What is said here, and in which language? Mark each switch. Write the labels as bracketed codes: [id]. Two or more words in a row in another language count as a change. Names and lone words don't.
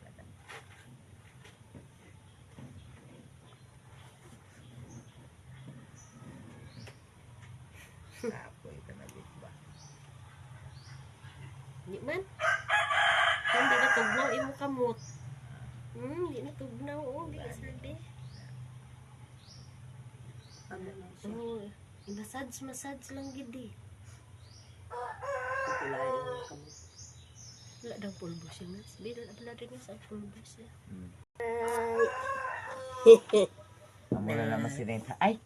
[hil] Kapoy ka na ba? di man. Hindi na tugnaw imo kamot. Di na tugnaw oh, di sabi. Oh, massage lang gid di. Wala daw pulbo siya mas. Wala din sa pulbo siya. Amo na naman sinenta. Ay!